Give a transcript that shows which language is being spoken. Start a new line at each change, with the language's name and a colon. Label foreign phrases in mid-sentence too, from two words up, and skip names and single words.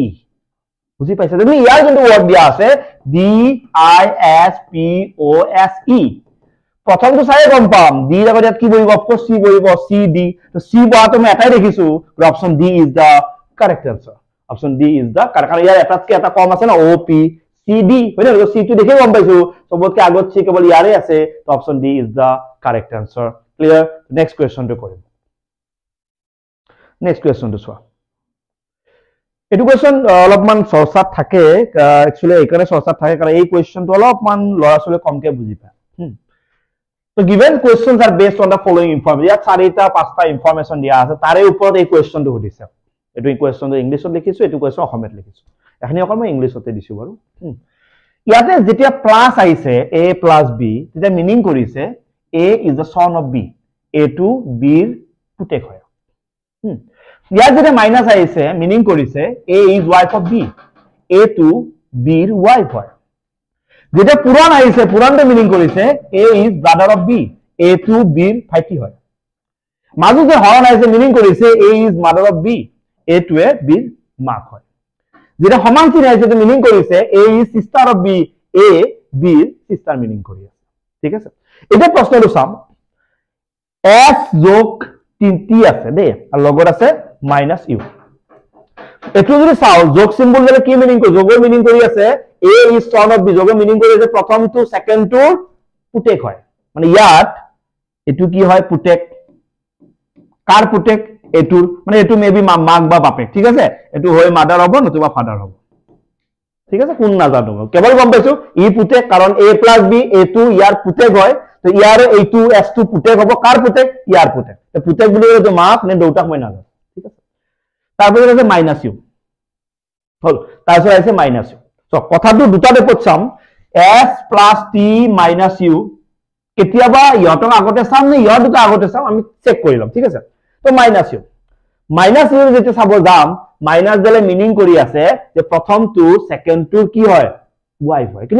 Assamese: বুজি পাইছা তুমি? ইয়াৰ যোনটো ৱৰ্ড দিয়া আছে DISPOSE, প্ৰথমটো চাই গম পাম ডি লগত ইয়াত কি বহিব,
English: of course
Assamese: C বহিব, CD। তো C বহাটো মই এটাই দেখিছো,
English: option D is the correct answer. option D is the correct,
Assamese: কাৰণ ইয়াৰ এটাতকে এটা কম আছে না, OP CD হয় না। C টো দেখে গম পাইছো সবতকে আগত C কেৱল ইয়াৰে আছে, তো
English: option D is the correct answer.
Assamese: ক্লিয়াৰ?
English: next questionটো
Assamese: কৰিম।
English: next questionটো
Assamese: চোৱা। এইটো কোৱেশ্চন অলপমান চৰ্চাত থাকে, একচুৱেলি এইকাৰণে চৰ্চাত থাকে কাৰণ এই কোৱেশ্চনটো অলপমান ল'ৰা ছোৱালীয়ে কমকে বুজি পায়।
English: So given questions are based on the following information,
Assamese: ইয়াত 4-5টা ইনফৰমেশন দিয়া আছে, তাৰে ওপৰত এই কোৱেশ্চনটো সুধিছে। এইটো কোৱেশ্চনটো ইংলিছত লিখিছো, এইটো কোৱেশ্চন অসমীয়াত লিখিছো। এখনি অকল মই ইংলিছতে দিছো বাৰু। ইয়াতে যেতিয়া প্লাস আহিছে
English: A plus B,
Assamese: তেতিয়া মিনিং কৰিছে
English: A is the son of B,
Assamese: A টো B ৰ পুতেক হয়। ইয়াত যেতিয়া মাইনাস আহিছে মিনিং কৰিছে
English: A is wife of B,
Assamese: A টো B ৰ wife হয়। যেটা পুরাণ আহিছে পুরাণটো মিনিং কৰিছে
English: A is brother of B,
Assamese: A টো B ৰ ভাইটি হয়। মাজু যে হৰণ আহিছে মিনিং কৰিছে
English: A is mother of B,
Assamese: A টোৱে B ৰ মাক হয়। যেটা সমান চিন আহিছে তো মিনিং কৰিছে
English: A is sister of B,
Assamese: A B ৰ sister মিনিং কৰি আছে। ঠিক আছে, এটা প্ৰশ্নটো চাম। S যোগ T আছে দে, আৰু লগত আছে -U। এটো যদি চাও যোগ সিম্বল দিলে কি মিনিং কৰি, যোগৰ মিনিং কৰি আছে
English: A is son of B,
Assamese: যোগৰ মিনিং কৰি আছে প্ৰথমটো সেকেন্ডটো পুতেক হয়। মানে ইয়াত এটো কি হয় পুতেক, কাৰ পুতেক এটোৰ, মানে এটো মেবি মাক বা বাপেক। ঠিক আছে, এটো হয় মাদাৰ হ'ব নতুবা ফাদাৰ হ'ব। ঠিক আছে, কোন নাজানো, কেৱল গম পাইছো ই পুতেক কাৰণ
English: A plus B,
Assamese: এটো ইয়াৰ পুতেক হয়। তো ইয়াৰ এইটো S টো পুতেক হ'ব, কাৰ পুতেক ইয়াৰ পুতেক। তো পুতেক বুলি যে মাক নে দেউতাক মই নাজানো। ঠিক আছে, তারপরে আছে -U হল, তারপরে আছে -U। সো কথাটো দুটা রেপত চাম,
English: S plus T minus U,
Assamese: কেতিয়াবা ইহতক আগতে চাম নে ইহত দুটা আগতে চাম, আমি চেক কৰি লম। ঠিক আছে, তো -U যেটা চাব যাম, মাইনাস দিলে মিনিং কৰি আছে যে প্ৰথমটো সেকেন্ডটো কি হয় ওয়াইফ হয়।